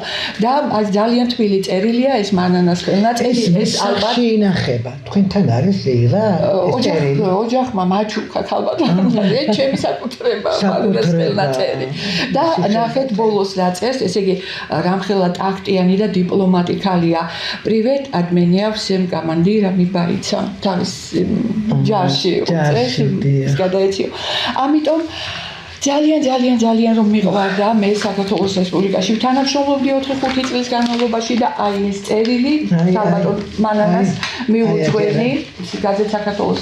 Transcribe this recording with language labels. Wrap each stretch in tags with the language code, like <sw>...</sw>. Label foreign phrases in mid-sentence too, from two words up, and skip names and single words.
<ka>და ძალიან თბილი წერილია ეს მანანას ხელნაწერი, ეს ალბათ ინახება. თქვენთან არის ზეირა ეს წერილი. ოჯახმა მაჩუკა ქალბატონი, ეს ჩემი საკუთრება მანანას ხელნაწერი. და ნახეთ ბოლოს რა წერს, ესე იგი რამხელა ტაქტიანი და დიპლომატი ქალია.</ka> <ru>Привет, от меня всем командирам и бойцам.</ru> <ka>Там ჯარში წერს, გადაეციო. ამიტომ ძალიან რომ მიყვარდა მე საქართველოს რესპუბლიკაში თანამშრომლობდი 4-5 წლის განმავლობაში და აი ეს წერილი საბატონ მანანას მიუძღვენი გაზეთ საქართველოს</ka>